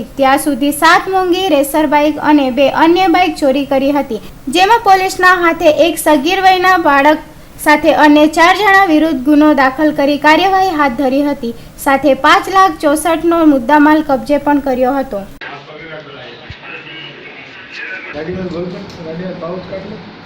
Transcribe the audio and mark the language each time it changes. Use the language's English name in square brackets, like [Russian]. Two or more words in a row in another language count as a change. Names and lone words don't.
[Gujarati] ત્યાં સુધી 7 મોંઘી રેસર બાઇક અને 2 અન્ય બાઇક ચોરી કરી હતી, જેમાં પોલીસના હાથે એક સગીર વયના બાળક સાથે અન્ય 4 જણા વિરુદ્ધ ગુનો દાખલ કરી કાર્યવાહી હાથ ધરી હતી, સાથે 5,64,000નો મુદ્દામાલ કબજે પણ કર્યો હતો। [Hindi] गाड़ी में बोल गाड़ी में पाउच काट लो।